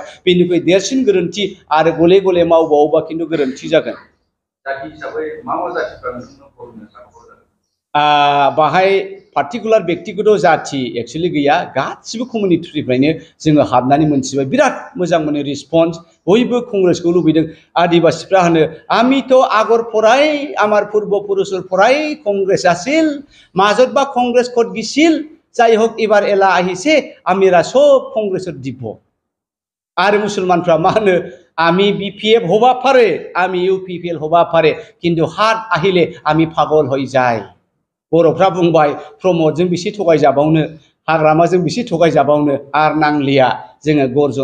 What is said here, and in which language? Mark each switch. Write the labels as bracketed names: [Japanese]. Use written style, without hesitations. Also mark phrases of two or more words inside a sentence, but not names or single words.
[Bodo] बेनिख्रुइ देरसिन गोरोन्थि आरो गले गले मावबावोबा खिन्थु गोरोन्थि जागोन। जाथि हिसाबै मा जाथिफ्रा नोंथांनो भट होनो सानहरो? बाहाय पार्टिकुलार व्यक्तिगत जाथि एक्सुवेलि गैया, गासिबो कमिउनिटिनिफ्रायनो जोङो हाबनानै मोनथिबाय। बिराद मोजां मोनो रिस्पन्स, बयबो कंग्रेसखौ लुबैदों। आदिबासिफ्रा होनो [Assamese] আমি তো আগর পৰাই আমার পূর্বপুরুষের পৰাই কংগ্রেস আছিল, মাজত বা কংগ্রেস কত গিছিল, যাই হোক এবার এলা আহিছে আমিরা সব কংগ্রেসের দিব। আর [Bodo] মুসলমানफ्रा मा होनो, [Assamese] আমি বিপিএফ হবা পারে, আমি ইউপিপিএল হবা পারে, কিন্তু হাত আহিলে আমি পাগল হয়ে যাই। [Bodo] बर'फ्रा बुंबाय प्रमदजों बेसे थगायजाबावनो, हाग्रामाजों बेसे थगायजाबावनो, आर नांलिया जोङो गर्जन